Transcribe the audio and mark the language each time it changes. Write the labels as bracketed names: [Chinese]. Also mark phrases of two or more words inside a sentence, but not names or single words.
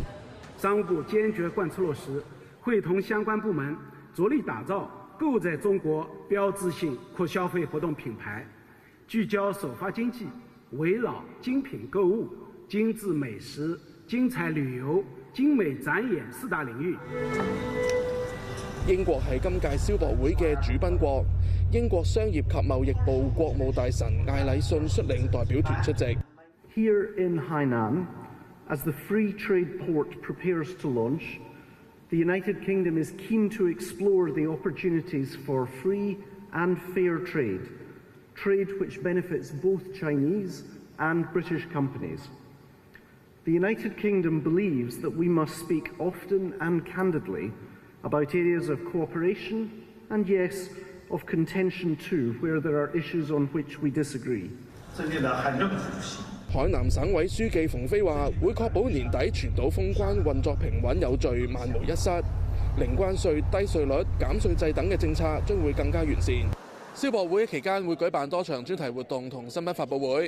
[Cantonese] 商務部堅決貫徹落實，會同相關部門着力打造購在中國標誌性擴消費活動品牌，聚焦首發經濟，圍繞精品購物、精緻美食、精彩旅遊、精美展演4大領域。英國係今屆消博會嘅主賓國，英國商業及貿易部國務大臣艾禮遜率領代表團出席。 [English] Here in Hainan, as the free trade port prepares to launch, the United Kingdom is keen to explore the opportunities for free and fair trade, trade which benefits both Chinese and British companies. The United Kingdom believes that we must speak often and candidly about areas of cooperation and, yes, of contention too, where there are issues on which we disagree. [Cantonese] 海南省委書記馮飛話：會確保年底全島封關運作平穩有序、萬無一失，零關稅、低稅率、減稅制等嘅政策將會更加完善。消博會期間會舉辦多場專題活動同新聞發佈會。